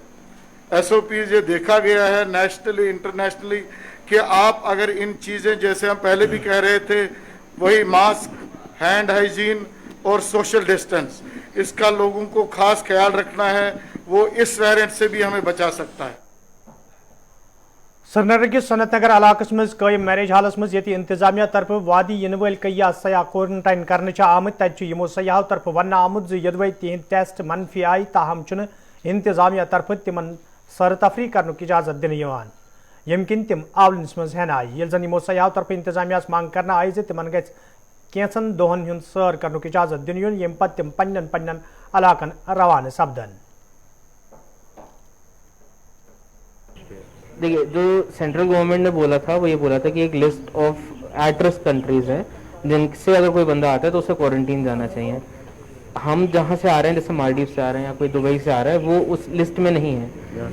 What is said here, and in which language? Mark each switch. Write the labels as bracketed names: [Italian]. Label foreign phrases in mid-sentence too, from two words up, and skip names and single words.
[Hindi] SOPs ये देखा गया है [English] nationally internationally [Hindi] कि आप अगर इन चीज़ें, जैसे हम पहले भी कह रहे थे, वही मास्क, [English] hand hygiene [Hindi] और [English] social distance, [Hindi] इसका लोगों को खास ख्याल रखना है, वो इस वेरिएंट से भी हमें बचा सकता है। [Kashmiri] श्रीनगर किस सनत नगर इलाकस मज कायम मैरिज हालस मज ये इंतजामिया तरफ वादी इन वल कईया सयाह क्वारंटाइन करने आमत तत यमो सयाहों तरफ वन आमुत यदवे तिहद टेस्ट मनफी आई, ताहम इंतजामिया तरफ तिमन सर तफरी कर इजाजत दिन यम किन तिम आवलस मज हन आई। ये जन यमो सयाहों तरफ इंतजामिया मांग कर आई तिमन गि कैंसन दोहन हुंद सर कर इजाजत दिन यम पे तिम पन्न पन्न इलाकन रवाना सपदन। [Hindi] देखिए, जो [English] central government [Hindi] ने बोला था वो ये बोला था कि एक [English] list of at risk countries [Hindi] है जिनसे अगर कोई बंदा आता है तो उसे क्वारंटीन जाना चाहिए। हम जहाँ से आ रहे हैं, जैसे मालदीव से आ रहे हैं या कोई दुबई से आ रहा है, वो उस लिस्ट में नहीं है।